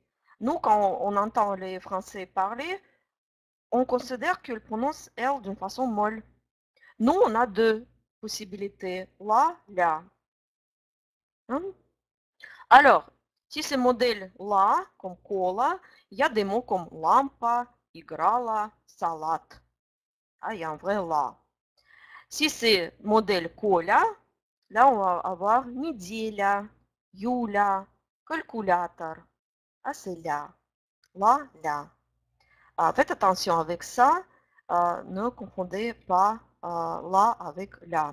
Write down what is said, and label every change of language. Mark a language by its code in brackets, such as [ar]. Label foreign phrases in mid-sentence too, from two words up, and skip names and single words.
[fr] Nous, quand on entend les Français parler, on considère qu'ils prononcent L d'une façon molle. Nous, on a deux possibilités, la. Hein? Alors, si c'est modèle la, comme cola, il y a des mots comme [ru] лампа, играла, салат. [fr] Ah, il y a un vrai la. Si c'est modèle Коля, là, on va avoir неделя, Юля, calculateur. Ah, c'est là. Là. Faites attention avec ça. Ne confondez pas là avec là.